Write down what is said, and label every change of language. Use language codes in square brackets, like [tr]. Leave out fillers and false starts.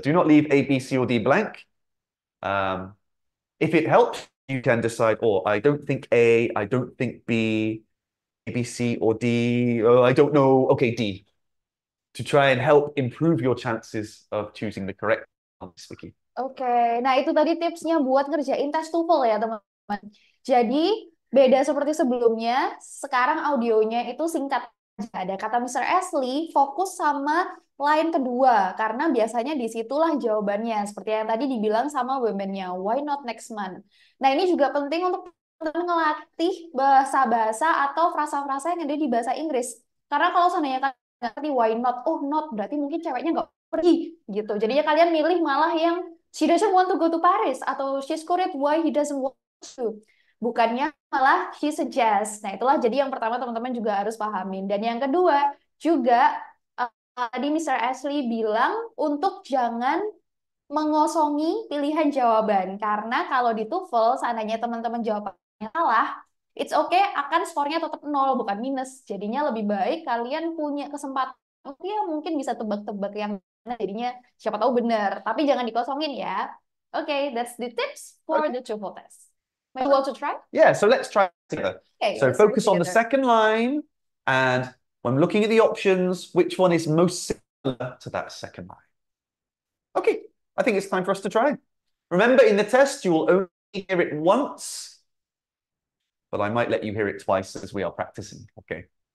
[en] Do not leave A, B, C, or D blank. If it helps, you can decide, oh, I don't think A, I don't think B, maybe C or D, oh, I don't know, okay, D. To try and help improve your chances of choosing the correct answer, Vicky. [id] Oke, nah itu tadi tipsnya buat ngerjain tes TOEFL ya teman-teman. Jadi beda seperti sebelumnya, sekarang audionya itu singkat aja. Ada kata Mr. Ashley, fokus sama line kedua, karena biasanya disitulah jawabannya. Seperti yang tadi dibilang sama women-nya, [en] why not next month? [id] Nah ini juga penting untuk teman-teman ngelatih bahasa-bahasa atau frasa-frasa yang ada di bahasa Inggris. Karena kalau seandainya kalian ngerti [en] why not, oh not, [id] berarti mungkin ceweknya nggak pergi gitu. Jadinya kalian milih malah yang [en] she doesn't want to go to Paris atau she's worried why he doesn't want to. [id] Bukannya malah [en] she suggests. [id] Nah, itulah jadi yang pertama teman-teman juga harus pahamin. Dan yang kedua juga tadi Mr. Ashley bilang untuk jangan mengosongi pilihan jawaban. Karena kalau di TOEFL seandainya teman-teman jawabannya salah, [en] it's okay, [id] akan skornya tetap 0, bukan minus. Jadinya lebih baik kalian punya kesempatan, ya mungkin bisa tebak-tebak yang jadinya siapa tahu benar, tapi jangan dikosongin ya. [en] Okay, that's the tips for the TOEFL test. Maybe you want to try? Yeah, so let's try together. Okay, so focus on the second line, and when looking at the options, which one is most similar to that second line? Okay, I think it's time for us to try. Remember, in the test, you will only hear it once, but I might let you hear it twice as we are practicing, okay?